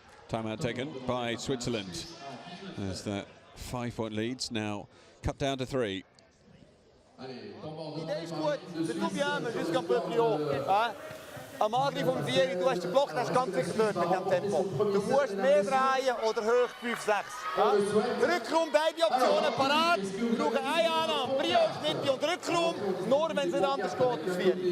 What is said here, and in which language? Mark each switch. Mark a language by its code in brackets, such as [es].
[en] Timeout taken by Switzerland. There's that 5-point leads now cut down to 3. [fr] L'idée [de] ist gut, [fr] c'est tout bien, mais jusqu'à un peu plus haut. [de] Am Angriff um 4, du hast den Block, das ist ganz wichtig dort mit dem Tempo. Du musst mehr drehen oder hoch 5-6. Rückraum, beide Optionen parat. Wir brauchen eine Annahme, Prio ist Mitte und Rückraum, nur wenn es nicht anders geht als 4.